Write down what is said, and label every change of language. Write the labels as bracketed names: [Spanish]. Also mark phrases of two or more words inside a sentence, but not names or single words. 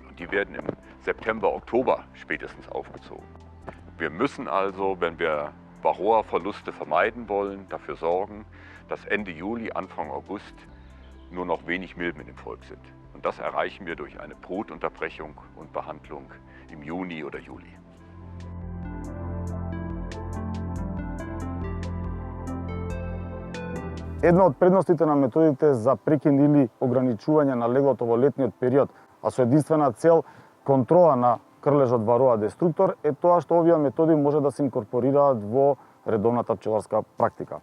[German] Und die werden im September, Oktober spätestens aufgezogen. Wir müssen also, wenn wir Varroa-Verluste vermeiden wollen, dafür sorgen, dass Ende Juli, Anfang August nur noch wenig Milben in dem Volk sind. Und das erreichen wir durch eine Brutunterbrechung und Behandlung im Juni oder Juli. [Macedonian] Една од предностите на методите за прекин или ограничување на леглото во летниот период, а со единствена цел контрола на крлежот Varroa деструктор, е тоа што овие методи може да се инкорпорираат во редовната пчеларска практика.